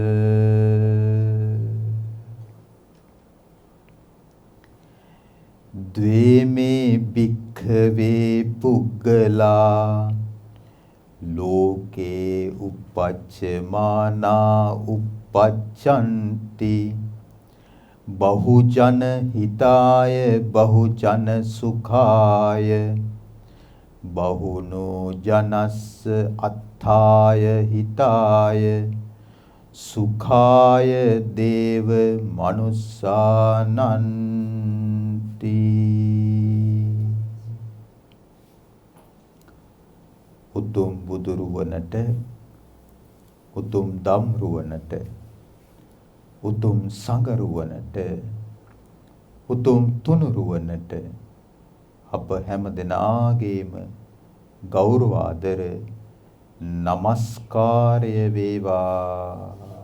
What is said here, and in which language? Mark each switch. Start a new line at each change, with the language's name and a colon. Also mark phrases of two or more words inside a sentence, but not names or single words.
Pali: ද්වේමේ භික්ඛවේ පුග්ගලා ලෝකේ උපච්චමානා උපච්ඡන්ති බහුජන හිතාය බහුජන සුඛාය බහුනෝ ජනස්ස අත්ථාය හිතාය සුඛාය දේව මනුස්සානන්ති.
Sinhala: උතුම් බුදුරුවනට උතුම් ධම්රුවනට උතුම් සංගරුවනට උතුම් තුනුරුවනට අප හැම දෙනාගේම ගෞරව ආදර නමස්කාරය වේවා.